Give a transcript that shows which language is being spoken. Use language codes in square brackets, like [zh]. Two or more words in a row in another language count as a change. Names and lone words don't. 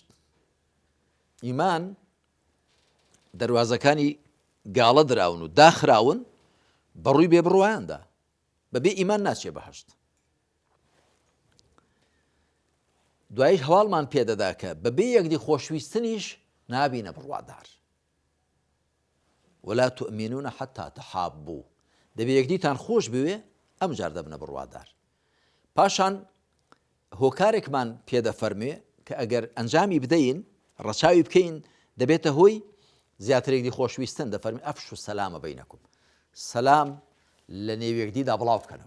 [ckb] ئیمان دەواازەکانی گاڵە دراون و داخراون بەڕووی بێبڕوایاندا، بەبێ ئیمان ناچێ بەهەشت. دوایش هەواڵمان پێدەدا کە بەبێ یەکدی خۆشویستنیش نابینە بڕوادار. [ar] ولا تؤمنون حتى تحابوا، [ckb] دەبێ یەکدیتان خۆش بوێ ئەم جار دەبنە بڕوادار. پاشان هۆکارێکمان پێدەفەرمێ کە ئەگەر ئەنجامی بدەین، ڕەچاوی بکەین، دەبێتە هۆی زیاتر یەکدی خۆشویستن. دەفەرمێ [ar] ئەفشوا السەلامە بەینەکم، [ckb] سەلام لە نێو یەکدیدا بڵاو بکەنەوە.